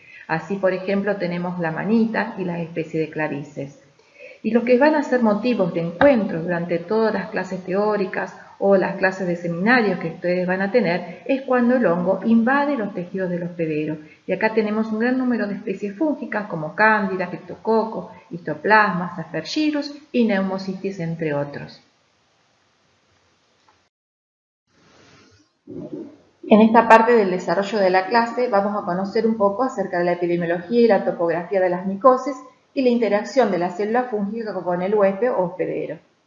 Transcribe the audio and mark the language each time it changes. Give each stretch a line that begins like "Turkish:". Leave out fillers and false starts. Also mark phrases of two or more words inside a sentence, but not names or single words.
Spanish: Así, por ejemplo, tenemos la manita y las especies de clarices. Y lo que van a ser motivos de encuentro durante todas las clases teóricas o las clases de seminarios que ustedes van a tener, es cuando el hongo invade los tejidos del hospedero. Y acá tenemos un gran número de especies fúngicas como cándida, criptococo, histoplasma, aspergillus y pneumocystis, entre otros. En esta parte del desarrollo de la clase vamos a conocer un poco acerca de la epidemiología y la topografía de las micosis y la interacción de la célula fúngica con el huésped o hospedero.